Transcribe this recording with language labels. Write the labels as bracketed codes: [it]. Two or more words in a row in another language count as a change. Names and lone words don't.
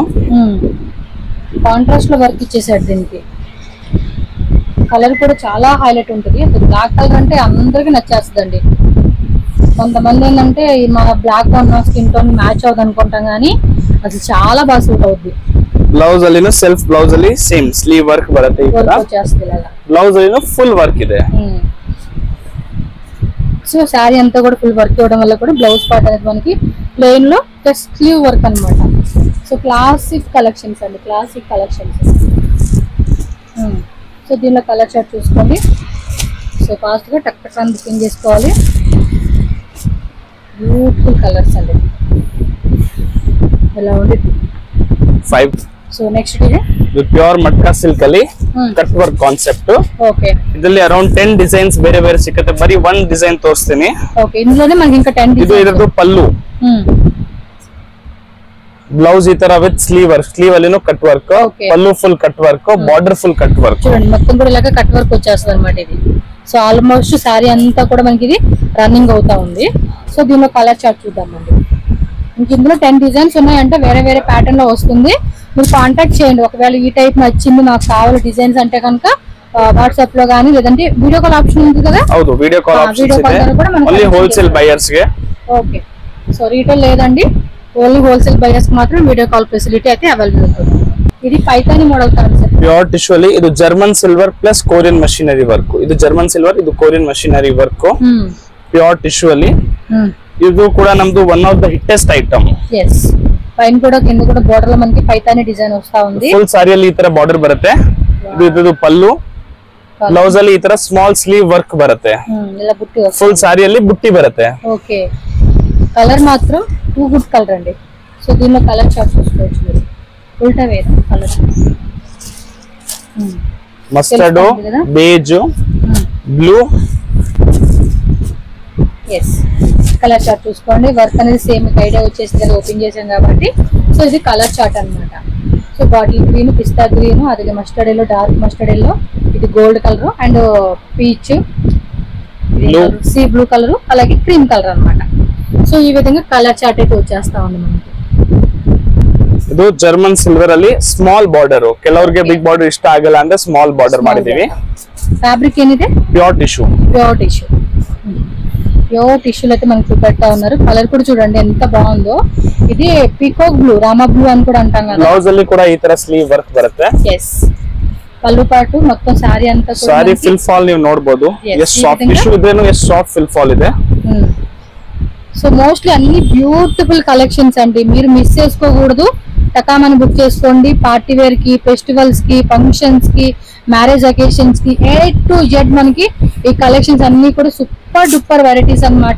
[te] కాంట్రాస్ట్ లో వర్క్ ఇచ్చేసాడు. దీనికి కలర్ కూడా చాలా హైలైట్ ఉంటుంది. [en] black colour [te] అంటే అందరికి నచ్చేస్తుందండి. కొంతమంది ఏంటంటే మా బ్లాక్ ఉన్న [en] skin tone [te] మ్యాచ్ అవుతుంది అనుకుంటాం, కానీ అసలు చాలా బాగా సూట్ అవుద్ది. [kn] ಬ್ಲೌಸ್ ಅಲ್ಲಿ [en] self blouse [kn] ಅಲ್ಲಿ [en] same sleeve work [kn] ಬರುತ್ತೆ. ಈ ತರ ಬ್ಲೌಸ್ ಅಲ್ಲಿ [en] full work [kn] ಇದೆ. [te] సో శారీ అంతా కూడా [en] full work [te] ఇవ్వడం వల్ల కూడా [en] blouse part [te] అనేది మనకి ప్లెయిన్ లో [en] just sleeve work [te] అన్నమాట. [en] so classic collections అండి, classic collections. [te] సో దీనిలో [en] colour chart [te] చూసుకోండి. [en] so fast [te] గా టక్ టక్ అని బుకింగ్ చేసుకోవాలి. [en] beautiful colours [te] అండి, ఎలా ఉంది. [en] 5. so next ఇది pure matka silk ಅಲ್ಲಿ cut work concept. [te] ఓకే, [kn] ಇದರಲ್ಲಿ [en] around 10 designs [kn] ಬೇರೆ ಬೇರೆ ಸಿಗುತ್ತೆ. ಬರೀ 1 ಡಿಸೈನ್ ತೋರಿಸ್ತೀನಿ. [te] ఓకే, ఇందులోనే మనకి ఇంకా 10 [kn] ಇದು ಇದರದು ಪಲ್ಲು. [en] ಬ್ಲೌಸ್ [kn] ಈ ತರ [en] with sleeve work, sleeve ಅಲ್ಲಿನೂ cut work, ಪಲ್ಲು full cut work, border full cut work. [te] చూడండి మొత్తం కూడా ఇలాగా [en] cut work [te] వచ్చేస్తుంది అన్నమాట ఇది. [en] so almost [te] సారీ అంతా కూడా మనకి ఇది రన్నింగ్ అవుతా ఉంది. సో దీనిలో [en] colour chart [te] చూద్దామండి. ఇంక ఇందులో 10 డిజైన్స్ ఉన్నాయంటే వేరే వేరే ప్యాటర్న్ లో వస్తుంది. మీరు కాంటాక్ట్ చేయండి. ఒకవేళ ఈ టైప్ నచ్చింది, నాకు కావాలి డిజైన్స్ అంటే కనుక వాట్సాప్ లో గానీ, లేదంటే [en] video call option [te] ఉంది కదా. [kn] ಹೌದು, [en] video call option [kn] ಇದೆ. [en] only wholesale buyers ಗೆ. okay, so retail [te] లేదండి, [en] only wholesale buyers [te] కి మాత్రం [en] video call facility [te] అయితే అవైలబుల్ ఉంటుంది. ఇది పైతాని [en] model concept. pure tissue [kn] ಅಲ್ಲಿ ಇದು [en] German silver plus Korean machinery work. ಇದು German silver, ಇದು Korean machinery work. pure tissue [kn] ಅಲ್ಲಿ ಇದು ಕೂಡ ನಮ್ದು [en] one of the hittest item. yes, [te] పైన కూడా కింద కూడా బోర్డర్ లో మనకి పైతాని డిజైన్ వస్తా ఉంది. [en] full saree [kn] ಅಲ್ಲಿ ಈ ತರ ಬಾರ್ಡರ್ ಬರುತ್ತೆ. ಇದು ಪಲ್ಲು. ಬ್ಲೌಸ್ ಅಲ್ಲಿ ಈ ತರ [en] small sleeve work [kn] ಬರುತ್ತೆ. [te] ఇలా బుట్టి వస్తుంది. [en] full saree [kn] ಅಲ್ಲಿ బుట్టి ಬರುತ್ತೆ. [te] ఓకే, కలర్ మాత్రం [en] too good colour [te] అండి. సో దీనిలో [en] colour chart [te] చూసుకోవచ్చు మీరు. ఉల్టా వేరు కలర్, [en] mustard, beige, blue. yes, colour chart [te] చూసుకోండి. వర్క్ అనేది [en] same idea [te] వచ్చేసింది, ఓపెన్ చేసాం కాబట్టి. సో ఇది [en] colour chart [te] అన్నమాట. [en] so bottle green, pista green, అది mustard yellow, dark mustard yellow, ఇది gold colour and peach, sea blue colour, అలాగే cream colour అన్నమాట. [te] సో ఈ విధంగా [en] colour chart [te] అయితే వచ్చేస్తా ఉంది మనకి. [kn] ಇದು [en] German silver [kn] ಅಲ್ಲಿ [en] small border, [kn] ಕೆಲವರಿಗೆ [en] big border [kn] ಇಷ್ಟ ಆಗಲ್ಲ ಅಂದ್ರೆ [en] small border [kn] ಮಾಡಿದೀವಿ. [te] ఫ్యాబ్రిక్ ఏనిదే? [en] pure tissue. pure tissue. pure tissues [te] అయితే మనకి చూపెడతా ఉన్నారు. కలర్ కూడా చూడండి ఎంత బాగుందో. ఇది [en] peacock blue, [te] రామా బ్లూ అని కూడా అంటాం కదా. [kn] ಬ್ಲೌಸ್ ಅಲ್ಲಿ ಕೂಡ ಈ ತರ [en] sleeve work [kn] ಬರುತ್ತೆ. [te] ఎస్, పళ్ళు పాటు మొత్తం సారీ అంతా కూడా [en] saree feel fall [kn] ನೀವು ನೋಡಬಹುದು. ಎಷ್ಟು [en] soft tissue [kn] ಇದೇನು, ಎಷ್ಟು [en] soft feel fall [kn] ಇದೆ. [en] so mostly [te] అన్ని [en] beautiful collections [te] అండి, మీరు మిస్ చేసుకోకూడదు. టకామని బుక్ చేసుకోండి. [en] party wear [te] కి, ఫెస్టివల్స్ కి, ఫంక్షన్స్ కి, [en] marriage occasions [te] కి [en] A to Z [te] మనకి ఈ కలెక్షన్స్ అన్ని కూడా [en] super duper varieties [te] అన్నమాట.